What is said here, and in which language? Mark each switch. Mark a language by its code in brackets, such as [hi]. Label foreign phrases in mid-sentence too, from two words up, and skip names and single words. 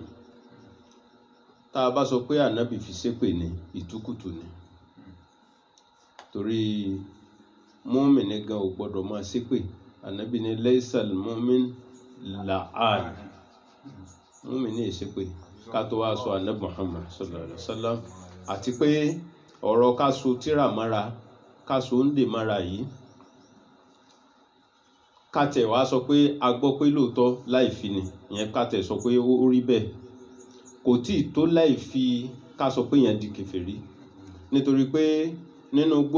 [yo] Tá a bá sọ pé Ànábì fi ṣépè ní ìtúkùtù ni torí mùmínì gan ò gbọ́dọ̀ máa ṣépè. Ànábì ní [ar] ليس المؤمن لعان [yo] mùmínì ṣépè ká tó wá sọ Ànábì Muhammad [ar] صلى الله عليه وسلم. [yo] Àti pé ọ̀rọ̀ ká so tírà mọ́ra ká so ń dè mọ́ra yìí kátẹ̀ wá sọ pé a gbọ́ pé lóòótọ́ láì fi ni ìyẹn kátẹ̀ sọ pé ó rí bẹ́ẹ̀ kò tí ì tó láì fi ká sọ pé yẹn di kèfèrí nítorí pé nínú